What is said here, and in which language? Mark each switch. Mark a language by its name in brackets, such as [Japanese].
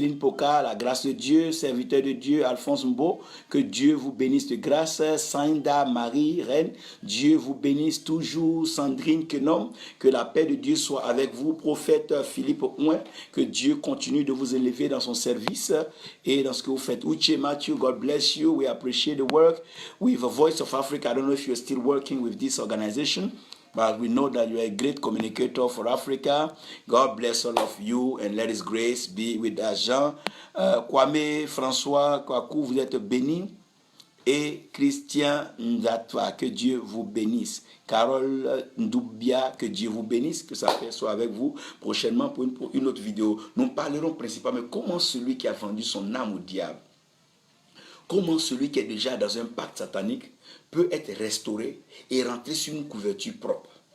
[French] Céline Poka, la grâce de Dieu, serviteur de Dieu. Alphonse Mbo, que Dieu vous bénisse de grâce. Sainda Marie, Reine, Dieu vous bénisse toujours. Sandrine Kenom, que la paix de Dieu soit avec vous. Prophète Philippe Ouin, que Dieu continue de vous élever dans son service et dans ce que vous faites. [English] Uche Matthew, God bless you. We appreciate the work with the Voice of Africa. I don't know if you're still working with this organization, but we know that you are a great communicator for Africa. God bless all of you and let His grace be with us. [French] Jean, Kwame, François, Kwaku, vous êtes bénis. Et Christian Ndatwa, que Dieu vous bénisse. Carole Ndoubia, que Dieu vous bénisse, que sa paix soit avec vous prochainement pour une autre vidéo. Nous parlerons principalement de comment celui qui a vendu son âme au diable, comment celui qui est déjà dans un pacte satanique peut être restauré et rentrer sur une couverture propre.